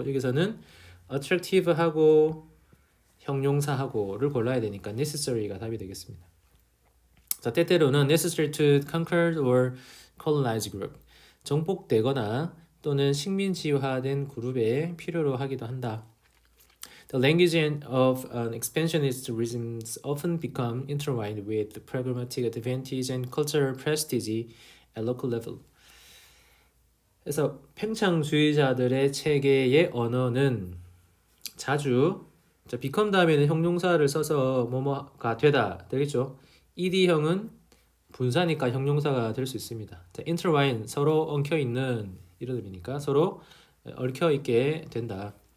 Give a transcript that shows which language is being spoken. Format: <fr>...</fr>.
<ko>여기서는 attractive하고 형용사하고를 골라야 되니까 necessary가 답이 되겠습니다. 자, 때때로는</ko> <en>necessary to conquer or colonize group</en> <ko>정복되거나 또는 식민지화된 그룹에 필요로 하기도 한다.</ko> <en>The language of expansionist regimes often become intertwined with pragmatic advantage and cultural prestige at local level.</en> <ko>그래서 팽창주의자들의 체계의 언어는 자주 become 다음에는 형용사를 써서 뭐뭐가 되다 되겠죠. ed형은 분사니까 형용사가 될 수 있습니다. 자, intertwine 서로 엉켜 있는 이런 의미니까 서로 얽혀 있게 된다.</ko>